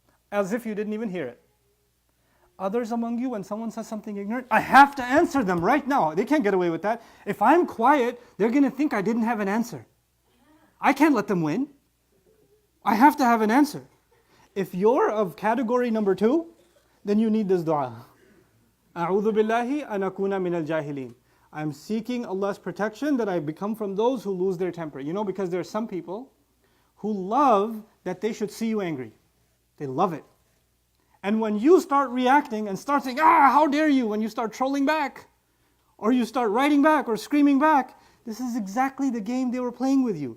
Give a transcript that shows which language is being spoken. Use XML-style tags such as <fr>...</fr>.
<en>As if you didn't even hear it. Others among you, when someone says something ignorant, I have to answer them right now. They can't get away with that. If I'm quiet, they're going to think I didn't have an answer. I can't let them win. I have to have an answer. If you're of category number 2, then you need this dua.</en> <ar>أعوذ بالله أن أكون من الجاهلين.</ar> <en>I'm seeking Allah's protection that I become from those who lose their temper. You know, because there are some people who love that they should see you angry. They love it. And when you start reacting and start saying, how dare you, when you start trolling back, or you start writing back or screaming back, this is exactly the game they were playing with you.</en>